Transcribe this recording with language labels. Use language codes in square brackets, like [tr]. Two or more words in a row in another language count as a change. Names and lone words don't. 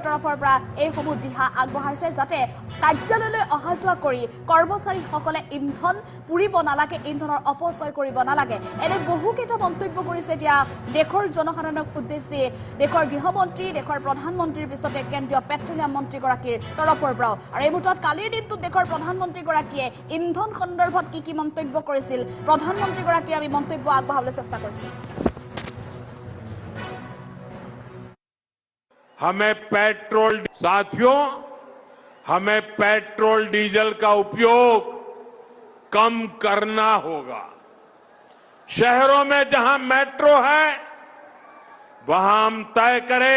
[as] তৰফৰ পৰা এইসমূহ দিহা আগবঢ়াইছে যাতে কাৰ্যালয়লৈ অহা যোৱা কৰি কৰ্মচাৰীসকলে ইন্ধন পুৰিব নালাগে ইন্ধনৰ অপচয় কৰিব নালাগে এনে বহুকেইটা মন্তব্য কৰিছে এতিয়া দেশৰ জনসাধাৰণক উদ্দেশ্যি দেশৰ গৃহমন্ত্ৰী দেশৰ প্ৰধানমন্ত্ৰীৰ পিছতে কেন্দ্ৰীয় পেট্ৰলিয়াম মন্ত্ৰীগৰাকীৰ তৰফৰ পৰাও আৰু এই মুহূৰ্তত কালিৰ দিনটোত দেশৰ প্ৰধানমন্ত্ৰীগৰাকীয়ে ইন্ধন সন্দৰ্ভত কি মন্তব্য কৰিছিল প্ৰধানমন্ত্ৰীগৰাকীৰ আমি মন্তব্য আগবঢ়াবলৈ চেষ্টা কৰিছোঁ [hi] हमें पेट्रोल डीजल का उपयोग कम करना होगा शहरों में जहां मेट्रो है वहां हम तय करें